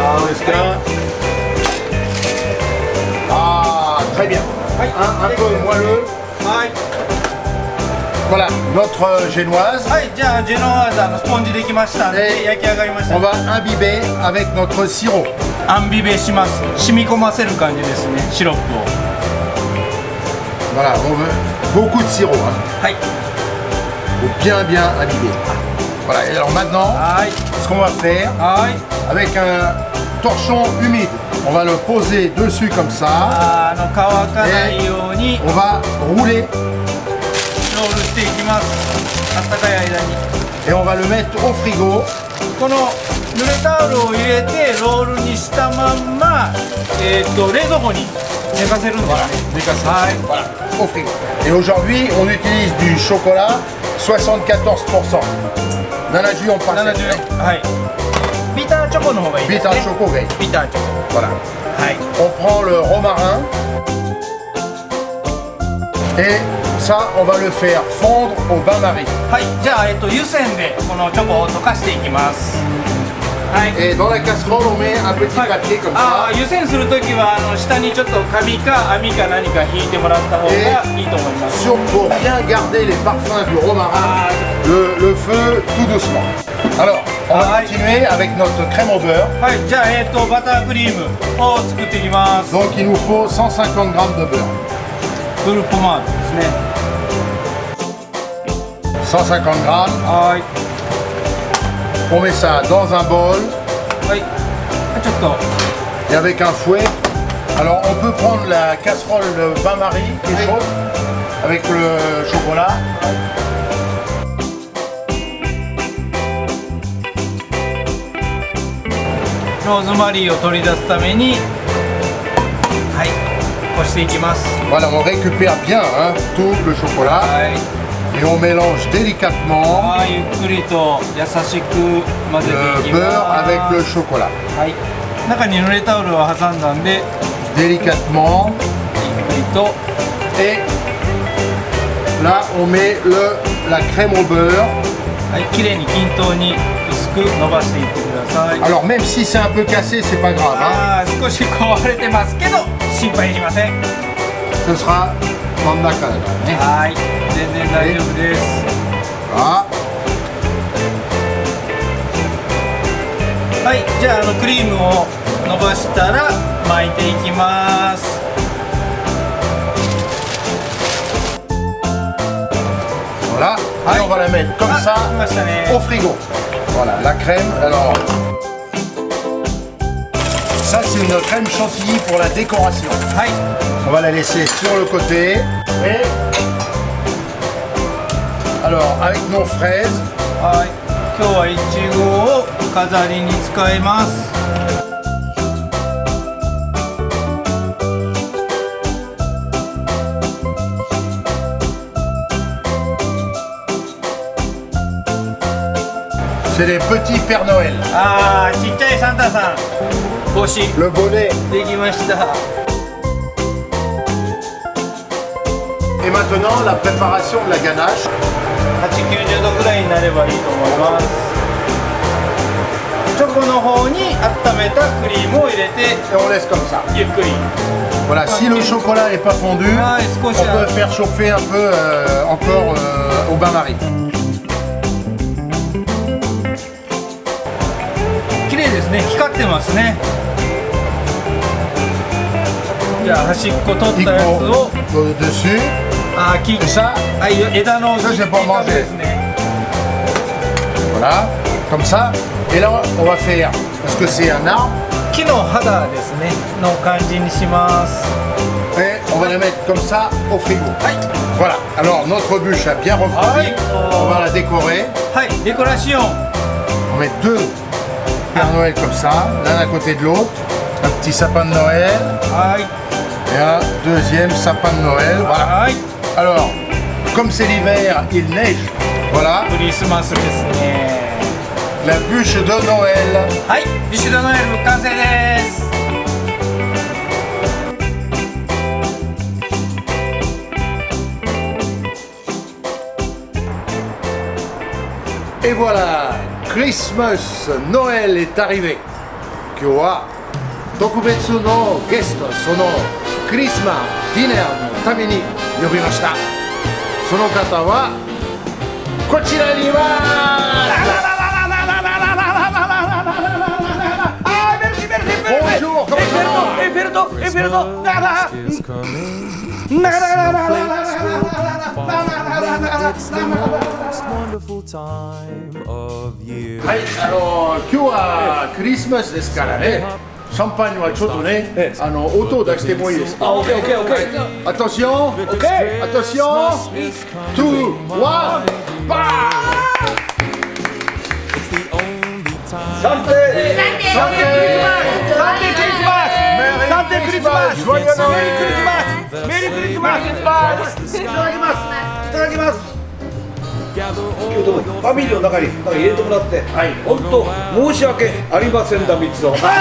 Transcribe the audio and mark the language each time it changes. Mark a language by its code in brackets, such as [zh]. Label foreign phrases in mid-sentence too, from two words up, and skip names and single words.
[fr] Est-ce que- Ah, très bien. [ja] はい。 [fr] Un peu moelleux. [ja] はい。 [fr] Voilà, notre génoise. [ja] はい。じゃあジェノワーズスポンジできましたんで焼き上がりました。 [fr] On va imbiber avec notre sirop. [ja] アンビベします。染み込ませる感じですね。シロップを。 [fr] Voilà, on veut beaucoup de sirop. Hein. [ja] はい。 [fr] Faut bien imbiber. Voilà, et alors maintenant, [ja] はい [fr] ce qu'on va faire, [ja] はい [fr] avec un torchon humide, on va le poser dessus comme ça. [ja] 乾かないように [fr] On va rouler [ja] ロールしていきます。あったかい間に [fr] et on va le mettre au frigo. [ja] この濡れタオルを入れてロールにしたまんま、冷蔵庫に寝かせるんですね。 [fr] Des casseroles. [ja] はい [fr] Voilà, au frigo. Et aujourd'hui, on utilise du chocolat 74%. Nanaju, on passe. [ja] 70 はいビターチョコの方がいいですね。ビターチョコが. ビターチョコ [fr] Voilà. [ja] はい [fr] On prend le romarin. Et ça, on va le faire fondre au bain-marie. [ja] はい、じゃあ、湯煎でこのチョコを溶かしていきますはい [fr] Et dans la casserole, on met un petit [ja] はい [fr] papier comme あ ça. [ja] ー湯煎するときは下にちょっとカビか網か何か引いてもらった方がいいと思います [fr] Pour bien garder les parfums du romarin, le feu tout doucement. Alors, on va Ah, continuer avec notre crème au beurre. [ja] はいじゃあ、バタークリームを作っていきます [fr] Donc, il nous faut 150 grammes de beurre. [ja] フルポマードですね [fr] 150 grammes. [ja] はい [fr] On met ça dans un bol [ja] はいちょっと [fr] et avec un fouet. Alors, on peut prendre la casserole de bain-marie qui est chaude avec le chocolat. [ja] ローズマリーを取り出すためにはいこしていきます [fr] Voilà, on récupère bien hein, tout le chocolat [ja] はい [fr] et on mélange délicatement [ja] ゆっくりと優しく混ぜてい [fr] le [ja] きます [fr] beurre avec le chocolat. [ja] はい中に濡れタオルを挟んだんで [fr] Délicatement. [ja] ゆっくりと [fr] Et là, on met la crème au beurre. [ja] はい綺麗に均等に薄く伸ばしていってください [fr] Alors, même si c'est un peu cassé, c'est pas grave. Hein. [ja] 少し壊れてますけど心配いりません [fr] Ce sera dans la cale. [ja] はい全然大丈夫です [fr] Voilà. [ja] はいじゃあ、クリームを伸ばしたら巻いていきます [fr] Voilà. Et on va la mettre comme あ ça [ja] 来ましたね [fr] au frigo. Voilà, la crème. Alors, ça, c'est une crème chantilly pour la décoration. [ja] はい [fr] On va la laisser sur le côté. Et alors, avec nos fraises, [ja] はい今日はいちごを飾りに使います [fr] c'est les petits Pères Noël. [ja] あーちっちゃいサンタさん帽子 [fr] Le bonnet. [ja] できました [fr] Et maintenant, la préparation de la ganache. [ja] 890 度ぐらいになればいいと思いますチョコの方に温めたクリームを入れて [fr] Et on laisse comme ça. [ja] ゆっくり [fr] Voilà, si le chocolat n'est pas fondu, Ah, on est-ce qu'on peut faire chauffer un peu encore au bain-marie. [ja] 綺麗ですね光ってますねじゃあ端っこ取ったやつを [fr] dessus. [ja] 切っ [fr] Et ça, [ja] はい枝の [fr] Ça, j'ai pas mangé. [ja] ですね [fr] voilà, comme ça. Et là, on va faire, parce que c'est un arbre, [ja] 木の肌ですねの感じにします [fr] et on va la mettre comme ça au frigo. [ja] はい [fr] Voilà, alors notre bûche a bien refroidi. On va la décorer. [ja] はいデコラシオン [fr] On met deux Père Noël comme ça, l'un à côté de l'autre. Un petit sapin de Noël [ja] はい [fr] et un deuxième sapin de Noël. Voilà. [ja] はい [fr] Alors, comme c'est l'hiver, il neige. Voilà, [ja] クリスマスですね [fr] la bûche de Noël. [ja] はい [fr] bûche de Noël [ja] 完成です [fr] Et voilà, Christmas, Noël est arrivé. [ja] 今日は特別のゲスト、そのクリスマスディナーのために呼びました。その方はこちらにいます。 [fr] Bonjour, comment ça va? [ja] エッフェル塔 [en] It's the most wonderful time of year. [ja] はい、今日はクリスマスですからね、シャンパンにはちょっとね、音を出してもいいですか。オッケーオッケーオッケー。アトション、アトション、2、1、バー。 [en] It's the only time. [ja] サンテクリスマス。サンテクリスマス。メリークリスマス。メリークリスマス。いただきます。いただきます。 Gather 今日でもファミリーの中に入れてもらって、本当申し訳ありませんだ三つを。